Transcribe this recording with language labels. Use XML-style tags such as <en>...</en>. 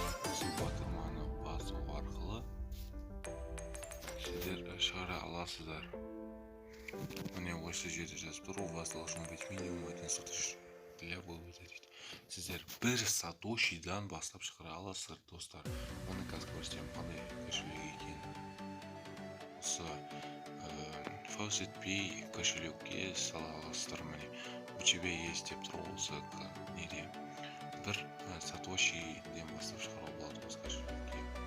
<kk>Осы батырманы басу арқылы сіздер шығара аласыздар. Міне осы жерде жазып тұр,</kk> <ru>у вас должно быть минимум 1 сатоши для вывода</ru> <kk>дейді. Сіздер 1 сатошидан бастап шығара аласыздар, достар. Оны қазір көрсетемін қандай кошелек екенін. Осы FaucetPay кошелекке сала аласыздар. Міне</kk> <ru>у тебя есть</ru> <kk>деп тұр, осы неде 1 сатошиден бастап шығара болады осы кошелекке.</kk>